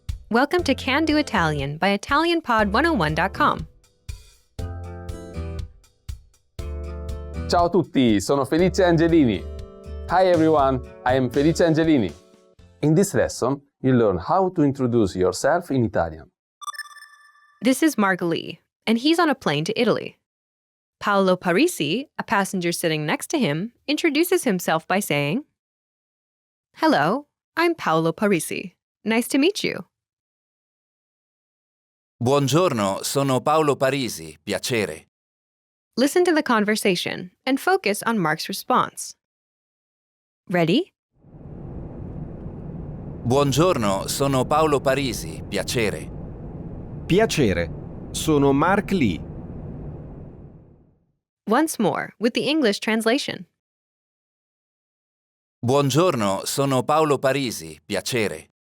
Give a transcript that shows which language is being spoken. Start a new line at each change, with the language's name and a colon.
English: Welcome to Can Do Italian by ItalianPod101.com.
Italian: Ciao a tutti, sono Felice Angelini.
English: Hi everyone, I am Felice Angelini. In this lesson, you'll learn how to introduce yourself in Italian. This is Mark Lee, and he's on a plane to Italy. Paolo Parisi, a passenger sitting next to him, introduces himself by saying, "Hello, I'm Paolo Parisi. Nice to meet you."
Italian: Buongiorno, sono Paolo Parisi, piacere.
English: Listen to the conversation and focus on Mark's response. Ready?
Italian: Buongiorno, sono Paolo Parisi, piacere. Piacere, sono Mark Lee.
English: Once more, with the English translation.
Italian: Buongiorno, sono Paolo Parisi, piacere.